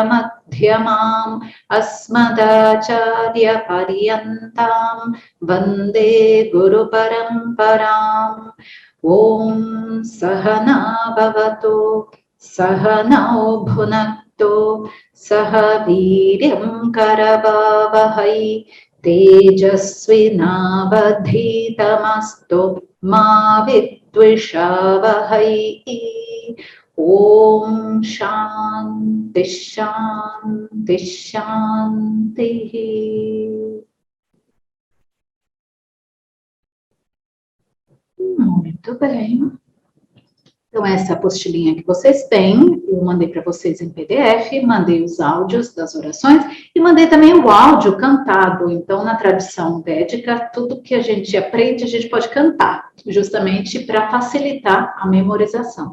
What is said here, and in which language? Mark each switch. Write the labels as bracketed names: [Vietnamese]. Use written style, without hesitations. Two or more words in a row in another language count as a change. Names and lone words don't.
[Sanskrit] Madhyamam Asmadacharya Paryantam Vande Guru Paramparam Om Sahana Bhavatu Sahanao Bhunaktu Saha Viryam Karavavahai Tejasvinavadhitamastu Ma Vidvishavahai. Om Shanti Shanti Shanti. [Portuguese] Muito bem. Então, essa apostilinha que vocês têm, eu mandei para vocês em PDF, mandei os áudios das orações e mandei também o áudio cantado. Então, na tradição védica, tudo que a gente aprende, a gente pode cantar, justamente para facilitar a memorização.